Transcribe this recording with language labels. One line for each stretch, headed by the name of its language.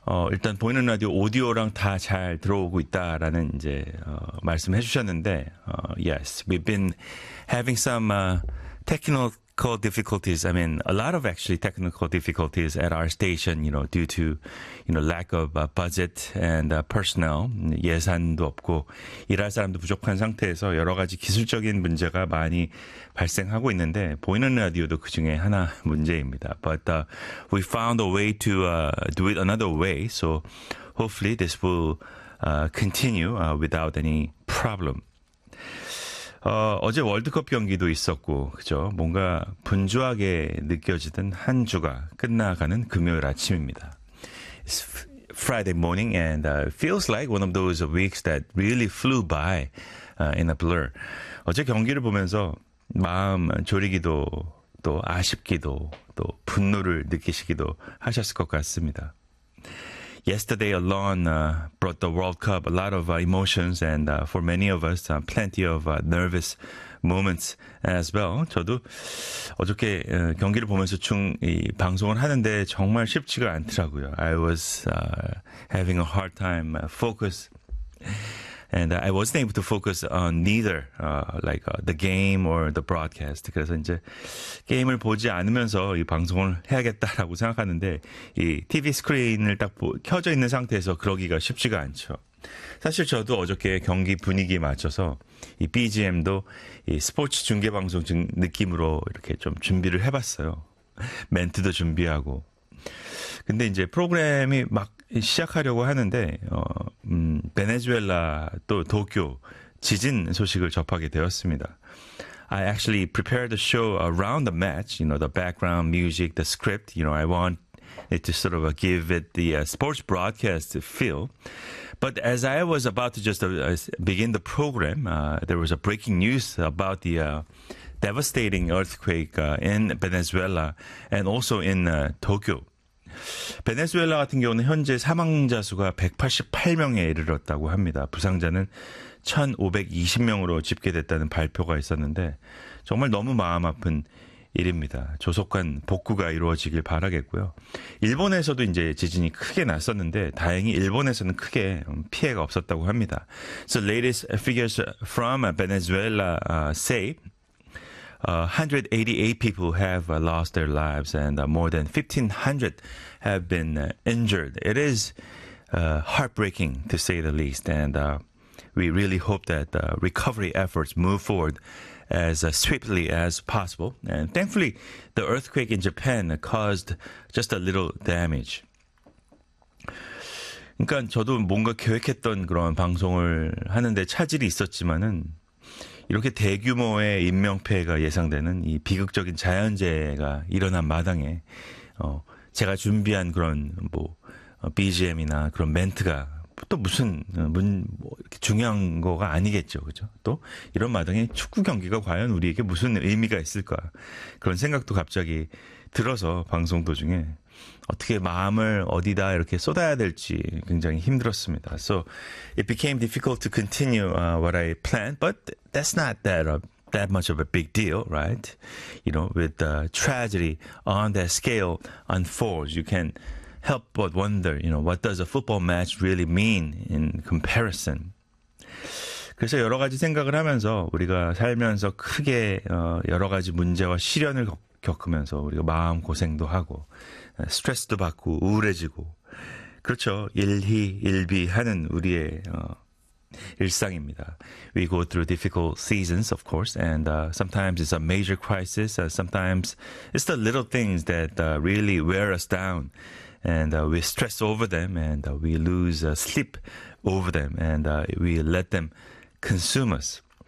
Korean: 일단 보이는 라디오 오디오랑 다 잘 들어오고 있다라는 이제 말씀해 주셨는데
English: yes, we've been having some technical difficulties. I mean, a lot of actually technical difficulties at our station, you know, due to, you know, lack of budget and personnel.
Korean: 예산도 없고 일할 사람도 부족한 상태에서 여러 가지 기술적인 문제가 많이 발생하고 있는데 보이는 라디오도 그 중에 하나 문제입니다.
English: But we found a way to do it another way. So hopefully this will continue without any problem.
Korean: 어제 월드컵 경기도 있었고, 그죠? 뭔가 분주하게 느껴지던 한 주가 끝나가는 금요일 아침입니다.
English: It's Friday morning and feels like one of those weeks that really flew by in a blur.
Korean: 어제 경기를 보면서 마음 졸이기도 또 아쉽기도 또 분노를 느끼시기도 하셨을 것 같습니다.
English: Yesterday alone brought the World Cup a lot of emotions and for many of us plenty of nervous moments as well.
Korean: 저도 어저께 경기를 보면서 이 방송을 하는데 정말 쉽지가 않더라고요.
English: I was having a hard time focus and I wasn't able to focus on neither the game or the broadcast.
Korean: 그래서 이제 게임을 보지 않으면서 이 방송을 해야겠다라고 생각하는데 이 TV 스크린을 딱 켜져 있는 상태에서 그러기가 쉽지가 않죠. 사실 저도 어저께 경기 분위기에 맞춰서 이 BGM도 이 스포츠 중계 방송 느낌으로 이렇게 좀 준비를 해 봤어요. 멘트도 준비하고. 근데 이제 프로그램이 막 시작하려고 하는데 베네수엘라 또 도쿄 지진 소식을 접하게 되었습니다.
English: I actually prepared the show around the match, you know, the background music, the script, you know, I want it to sort of give it the sports broadcast feel. But as I was about to just begin the program, there was a breaking news about the devastating earthquake in Venezuela and also in Tokyo.
Korean: 베네수엘라 같은 경우는 현재 사망자 수가 188명에 이르렀다고 합니다. 부상자는 1,520명으로 집계됐다는 발표가 있었는데 정말 너무 마음 아픈 일입니다. 조속한 복구가 이루어지길 바라겠고요. 일본에서도 이제 지진이 크게 났었는데 다행히 일본에서는 크게 피해가 없었다고 합니다.
English: So latest figures from Venezuela say 188 people have lost their lives and more than 1,500 have been injured. It is heartbreaking to say the least. And we really hope that recovery efforts move forward as swiftly as possible. And thankfully, the earthquake in Japan caused just a little damage.
Korean: 그러니까 저도 뭔가 계획했던 그런 방송을 하는데 차질이 있었지만은 이렇게 대규모의 인명피해가 예상되는 이 비극적인 자연재해가 일어난 마당에 제가 준비한 그런 뭐 BGM이나 그런 멘트가 또 무슨 이렇게 중요한 거가 아니겠죠. 그죠? 또 이런 마당에 축구 경기가 과연 우리에게 무슨 의미가 있을까? 그런 생각도 갑자기 들어서 방송 도중에 어떻게 마음을 어디다 이렇게 쏟아야 될지 굉장히 힘들었습니다.
English: So it became difficult to continue what I planned, but that's not that much of a big deal, right? You know, with the tragedy on that scale unfolds, you can help but wonder, you know, what does a football match really mean in comparison?
Korean: 그래서 여러 가지 생각을 하면서 우리가 살면서 크게 여러 가지 문제와 시련을 겪으면서 우리가 마음 고생도 하고 스트레스도 받고 우울해지고 그렇죠. 일희일비하는 우리의 일상입니다.
English: We go through difficult seasons, of course, and sometimes it's a major crisis. Sometimes it's the little things that really wear us down, and we stress over them, and we lose sleep over them, and we let them consume us.